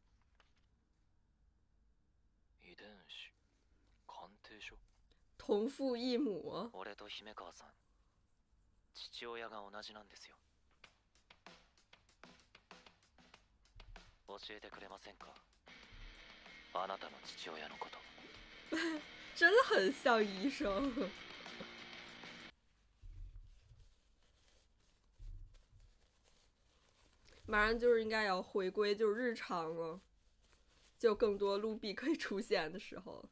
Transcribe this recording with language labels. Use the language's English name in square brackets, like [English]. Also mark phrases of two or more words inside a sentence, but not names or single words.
[Japanese] 遺伝子鑑定書。 [Chinese] 同父异母。 [Japanese] 俺と姫川さん、父親が同じなんですよ。教えてくれませんか、あなたの父親のこと。 [Chinese] 真的很像医生。马上就是应该要回归就是日常了，就更多卢比可以出现的时候了。